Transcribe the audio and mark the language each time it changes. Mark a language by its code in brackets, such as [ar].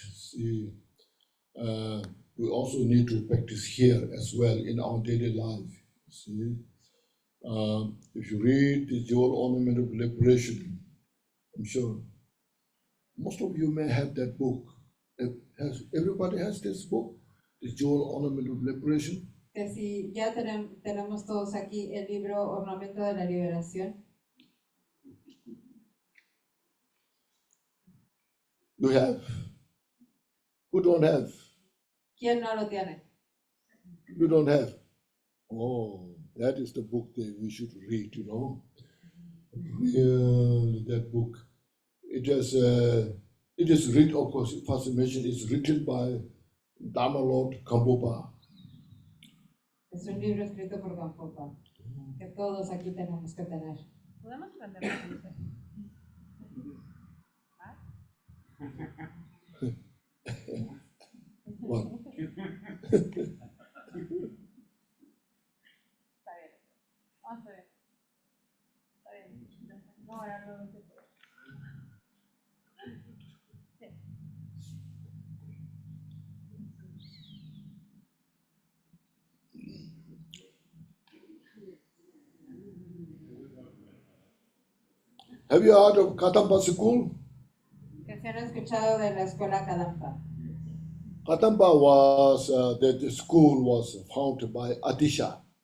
[en] See, we also need to practice here as well in our daily life. See, if you read the Jewel Ornament of Liberation, I'm sure most of you may have that book. Everybody has this book, the Jewel Ornament of Liberation. [es] Que si ya tenemos todos aquí el libro Ornamento de la Liberación. [en] You have. Who don't have? [es] ¿Quién no lo tiene? [en] You don't have. Oh, that is the book that we should read, Really, that book. It is written, of course, first mentioned, it's written by Dharma Lord Gampopa. [es] Es un libro escrito por Gampopa, que todos aquí tenemos que tener. ¿Podemos aprenderlo? [en] What? [es] Está bien. Vamos a ver. Está bien. No, ahora no se puede. Sí. [en] Have you heard of Kadampa school? [es] Que se han escuchado de la escuela Kadampa. [en] Kadampa was, the school was founded by Atisha.